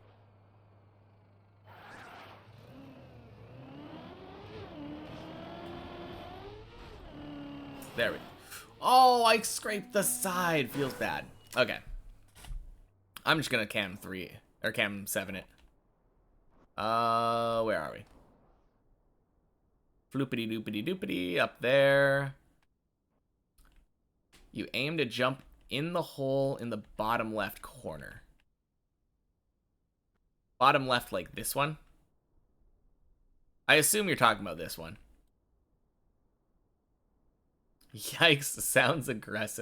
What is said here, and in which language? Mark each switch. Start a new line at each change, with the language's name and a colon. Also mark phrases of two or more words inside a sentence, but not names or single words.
English: There we go. Oh, I scraped the side. Feels bad. Okay. I'm just gonna cam 3 or cam 7 it. Where are we? Floopity doopity doopity up there. You aim to jump in the hole in the bottom left corner. Bottom left, like this one. I assume you're talking about this one. Yikes, sounds aggressive.